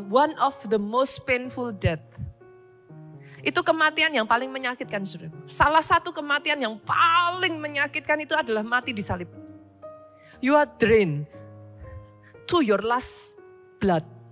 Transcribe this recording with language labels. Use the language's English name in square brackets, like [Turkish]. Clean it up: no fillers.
[English] One of the most painful death. [Indonesian] Itu kematian yang paling menyakitkan, saudara. Salah satu kematian yang paling menyakitkan itu adalah mati di salib. [English] You are drained to your last blood.